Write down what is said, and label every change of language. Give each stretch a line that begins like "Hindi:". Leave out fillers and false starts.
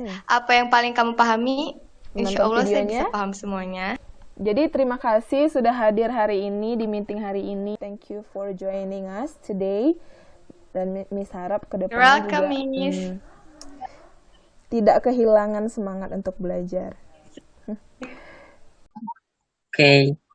Indonesian: Apa yang paling kamu pahami, insya Allah saya bisa paham semuanya. Jadi terima kasih sudah hadir hari ini di meeting hari ini.
English: Thank you for joining us today.
Indonesian: Dan Miss harap ke depannya juga tidak kehilangan semangat untuk belajar. Oke.